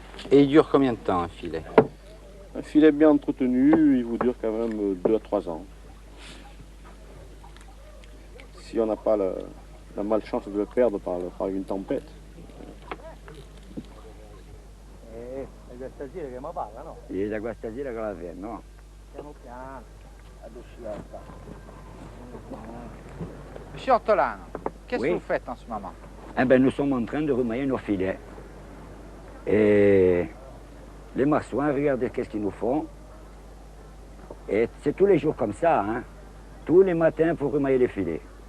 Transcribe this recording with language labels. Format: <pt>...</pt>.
<fr>Et il dure combien de temps un filet? Un filet bien entretenu, il vous dure quand même 2 à 3 ans. Si on n'a pas la malchance de le perdre par une tempête.</fr> <it>E da questa sera che la fai, no?</it> <fr>Monsieur Ortolano, qu'est-ce Oui. que vous faites en ce moment? Eh ben, nous sommes en train de remailler nos filets. Et les marsouins, regardez qu'est-ce qu'ils nous font. Et c'est tous les jours comme ça, hein. Tous les matins, il faut remailler les filets.</fr>